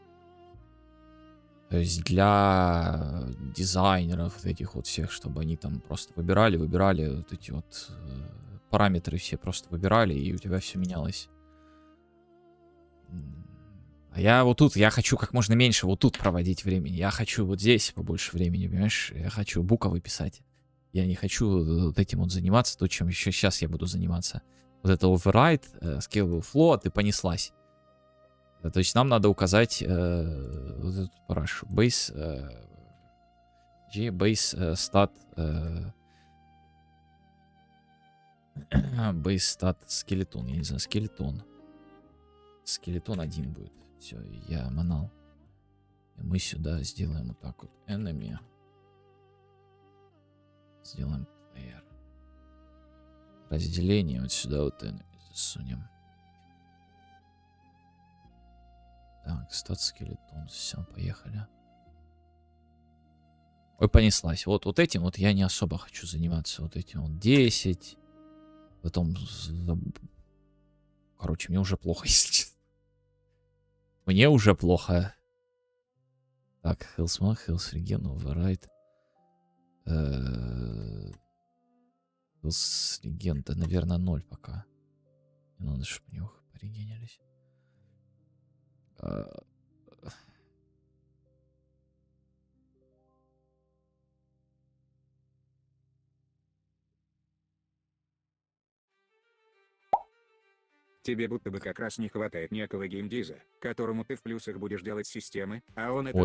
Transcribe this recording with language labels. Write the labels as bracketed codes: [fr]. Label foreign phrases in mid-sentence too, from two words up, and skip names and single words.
[ru] То есть для дизайнеров вот этих вот всех, чтобы они там просто выбирали вот эти вот параметры все просто выбирали, и у тебя все менялось. А я вот тут, я хочу как можно меньше вот тут проводить времени. Я хочу вот здесь побольше времени, понимаешь? Я хочу буковы писать. Я не хочу вот этим вот заниматься, то, чем еще сейчас я буду заниматься. [en] Вот это override, scalable flow, [ru] ты понеслась. То есть нам надо указать вот эту парашу. [en] Base, base stat, base stat skeleton, [ru] я не знаю, скелетон. Скелетон 1 будет. Все, я манал. И мы сюда сделаем вот так вот. Enemy. Сделаем player. Разделение вот сюда вот enemy засунем. Так, стат скелетон. Все, поехали. Ой, понеслась. Вот этим вот я не особо хочу заниматься. Вот этим вот 10. Потом... Короче, мне уже плохо, если честно. Мне уже плохо. Так, [en] health mod, health regen, override. Health regen, [ru] да, наверное, 0 пока. Не надо, чтобы у него порегенились. Тебе будто бы как раз не хватает некого геймдиза, которому ты в плюсах будешь делать системы, а он это